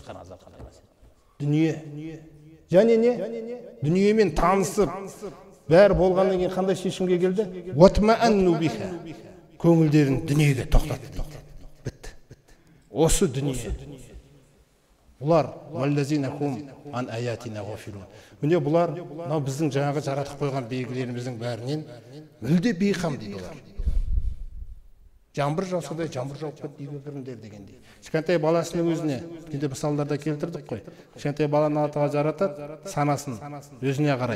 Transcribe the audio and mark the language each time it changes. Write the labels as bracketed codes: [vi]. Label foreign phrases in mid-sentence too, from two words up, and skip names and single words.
[kk] Дүние. Және не? Дүниемен танысып, бәрі болғаннан кейін қандай шешімге келді? [ar] واطمأنوا بها. [kk] Көңілдерін дүниеге тоқтатты дейді. Бітті. Осы дүние. Бұлар [ar] والذين هم عن آياتنا غافلون. [kk] Міне бұлар біздің жаңағы жаратып қойған белгілеріміздің бәрінен мүлде бейқам дейді олар. Жаңбыр жауса да жаңбыр жауып кетті, үйге кіріңдер дегендей. Кішкентай баласының өзіне, кейде мысалдарда келтірдік қой. Кішкентай баланы Алла Тағала жаратады, санасын өзіне қарай.